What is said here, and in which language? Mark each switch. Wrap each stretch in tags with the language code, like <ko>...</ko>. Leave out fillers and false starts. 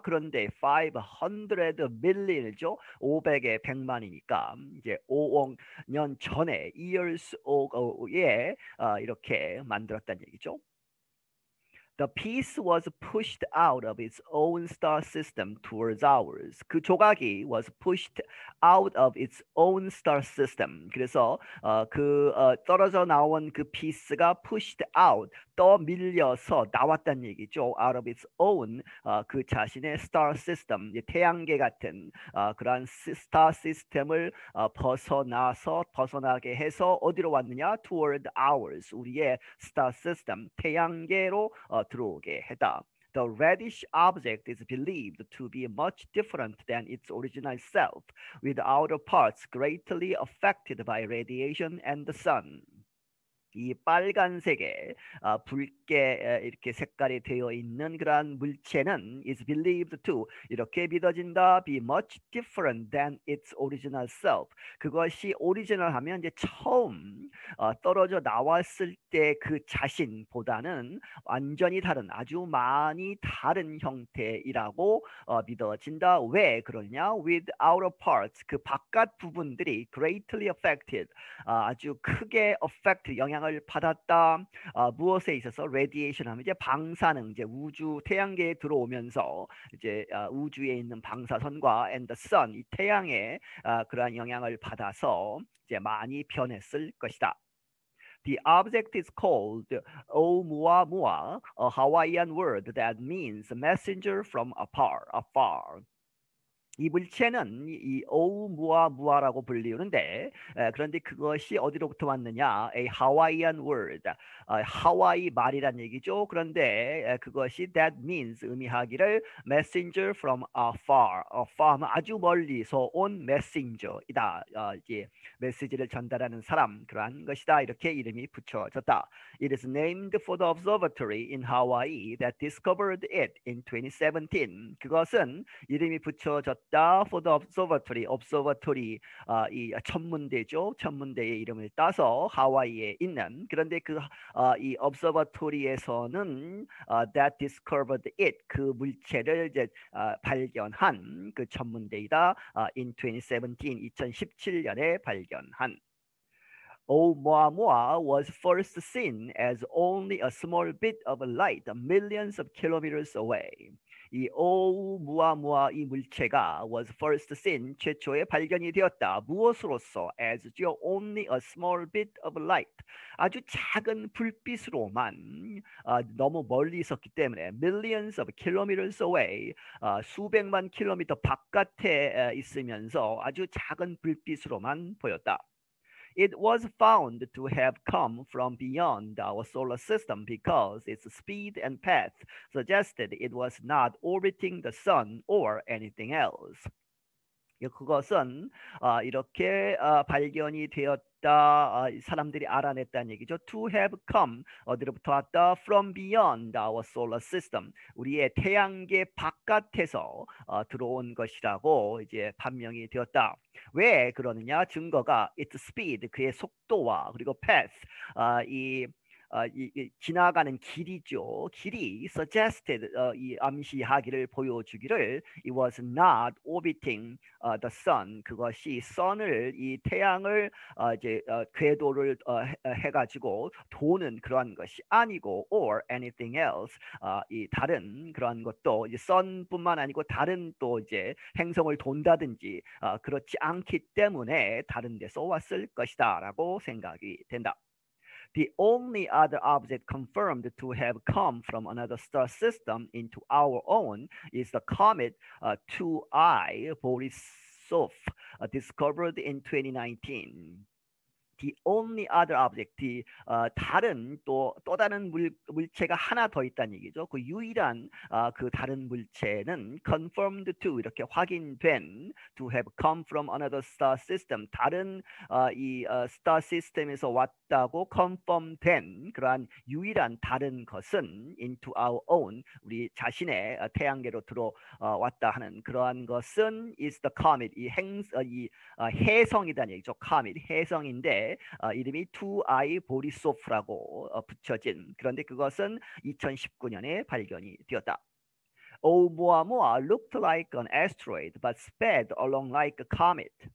<ko>그런데</ko> <en>500 million</en> <ko>이죠. 500의 100만이니까 이제 5억 년 전에</ko> <en>years ago</en> <ko>에 이렇게 만들었다는 얘기죠.</ko> <en>The piece was pushed out of its own star system towards ours.</en> <ko>그 조각이</ko> <en>was pushed out of its own star system.</en> <ko>그래서 떨어져 나온 그 피스가</ko> <en>pushed out,</en> <ko>떠밀려서 나왔다는 얘기죠.</ko> <en>out of its own,</en> <ko>그 자신의 star system, 태양계 같은 그러한 star system을 벗어나게 해서 어디로 왔느냐?</ko> <en>toward ours,</en> <ko>우리의 star system, 태양계로 들어오게 했다.</ko> <en>The reddish object is believed to be much different than its original self, with outer parts greatly affected by radiation and the sun.</en> <ko>이 빨간색의 붉게 이렇게 색깔이 되어 있는 그러한 물체는</ko> <en>is believed to,</en> <ko>이렇게 믿어진다.</ko> <en>be much different than its original self.</en> <ko>그것이 오리지널 하면 이제 처음 떨어져 나왔을 때 그 자신보다는 완전히 다른, 아주 많이 다른 형태이라고 믿어진다. 왜 그러냐?</ko> <en>with outer parts,</en> <ko>그 바깥 부분들이</ko> <en>greatly affected,</en> <ko>아주 크게 affect, 영향을 받았다. 무엇에 있어서? radiation 하면 이제 방사능, 이제 우주 태양계에 들어오면서 이제 우주에 있는 방사선과</ko> <en>and the sun,</en> <ko>이 태양의 그러한 영향을 받아서 이제 많이 변했을 것이다.</ko> <en>The object is called Oumuamua, a Hawaiian word that means messenger from afar.</en> <ko>이 물체는 이 오umu아무아라고 불리우는데 그런데 그것이 어디로부터 왔느냐?</ko> <en>A Hawaiian word,</en> <ko>하와이 말이란 얘기죠. 그런데 그것이</ko> <en>that means</en> <ko>의미하기를</ko> <en>messenger from afar,</en> <ko>afar 아주 멀리서 온 messenger이다. 이제 메시지를 전달하는 사람 그러한 것이다. 이렇게 이름이 붙여졌다.</ko> <en>It is named for the observatory in Hawaii that discovered it in 2017.</en> <ko>그것은 이름이 붙여졌다.</ko> <en>for the observatory,</en> <ko>observatory 이 천문대죠. 천문대의 이름을 따서 하와이에 있는 그런데 이 observatory에서는</ko> <en>that discovered it</en> <ko>그 물체를 이제 발견한 그 천문대이다.</ko> <en>in 2017,</en> <ko>2017년에 발견한. Oumuamua was first seen as only a small bit of light millions of kilometers away. 이 오umu아무아 이 물체가</ko> <en>was first seen</en> <ko>최초에 발견이 되었다. 무엇으로서?</ko> <en>as only a small bit of light</en> <ko>아주 작은 불빛으로만 너무 멀리 있었기 때문에</ko> <en>millions of kilometers away</en> <ko>수백만 킬로미터 바깥에 있으면서 아주 작은 불빛으로만 보였다. It was found to have come from beyond our solar system because its speed and path suggested it was not orbiting the sun or anything else. 그것은 이렇게 발견이 되었다. 사람들이 알아냈다는 얘기죠.</ko> <en>To have come</en> <ko>어디로부터 왔다?</ko> <en>From beyond our solar system</en> <ko>우리의 태양계 바깥에서 들어온 것이라고 이제 판명이 되었다. 왜 그러느냐? 증거가</ko> <en>its speed</en> <ko>그의 속도와 그리고 path 이 지나가는 길이죠. 길이 suggested 이 암시하기를 보여주기를</ko> <en>it was not orbiting the sun</en> <ko>그것이 sun을 이 태양을 이제 궤도를 해가지고 도는 그러한 것이 아니고</ko> <en>or anything else</en> <ko>이 다른 그러한 것도 이제 sun뿐만 아니고 다른 또 이제 행성을 돈다든지 그렇지 않기 때문에 다른 데서 왔을 것이다라고 생각이 된다.</ko> <en>The only other object confirmed to have come from another star system into our own is the comet 2I Borisov discovered in 2019. The only other object,</en> <ko>다른 또 다른 물체가 하나 더 있다는 얘기죠. 그 유일한 그 다른 물체는</ko> <en>confirmed to</en> <ko>이렇게 확인된</ko> <en>to have come from another star system</en> <ko>다른 이 star system에서 왔다고 confirm된 그러한 유일한 다른 것은</ko> <en>into our own</en> <ko>우리 자신의 태양계로 들어왔다 하는 그러한 것은</ko> <en>is the comet</en> <ko>이 해성이라는 얘기죠. comet 해성인데 이름이 2I 보리소프라고 붙여진 그런데 그것은 2019년에 발견이 되었다. 오</ko> <en>umuamua looked like an asteroid but sped along like a comet.</en>